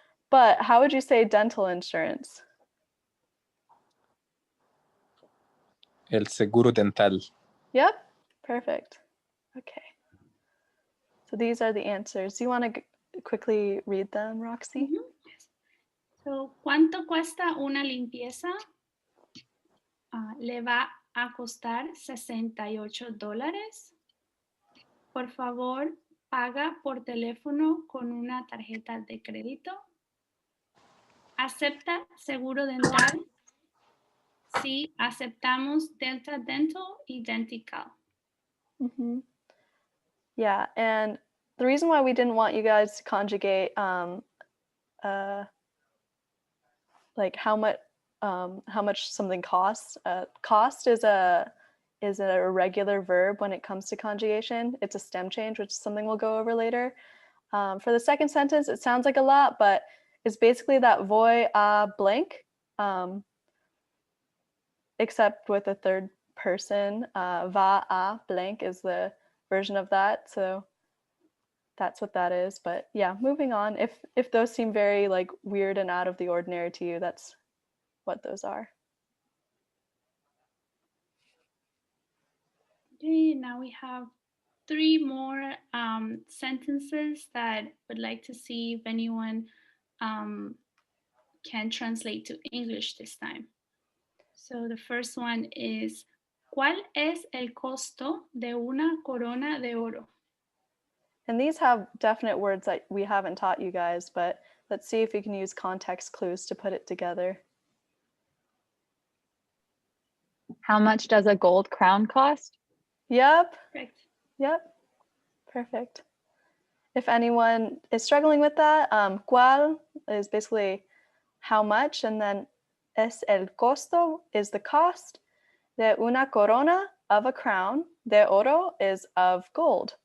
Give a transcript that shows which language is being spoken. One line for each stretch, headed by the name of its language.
English: But how would you say dental insurance?
Spanish: El seguro dental.
English: Yep, perfect. Okay. So these are the answers. Do you want to quickly read them, Roxy? Yes.
Spanish: So, ¿cuánto cuesta una limpieza? Le va a costar $68. Por favor, paga por teléfono con una tarjeta de crédito. ¿Acepta seguro dental? Sí, aceptamos Delta Dental y Dentical.
English: Yeah, and the reason why we didn't want you guys to conjugate like how much something costs. Cost is a irregular verb when it comes to conjugation. It's a stem change, which is something we'll go over later. For the second sentence, it sounds like a lot, but it's basically that voy a blank, except with a third person.
Spanish: Va a
English: blank is the version of that. So that's what that is. But yeah, moving on. If those seem very like weird and out of the ordinary to you, that's what those are. Okay, now we have 3 more sentences that would like to see if anyone can translate to English this time. So the first one is,
Spanish: ¿cuál es el costo de una corona de oro?
English: And these have definite words that we haven't taught you guys, but let's see if we can use context clues to put it together. How much does a gold crown cost? Yep. Correct. Yep. Perfect. If anyone is struggling with that, ¿cuál is basically how much, and then
Spanish: es el costo
English: is the cost,
Spanish: de una corona
English: of a crown,
Spanish: de oro
English: is of gold.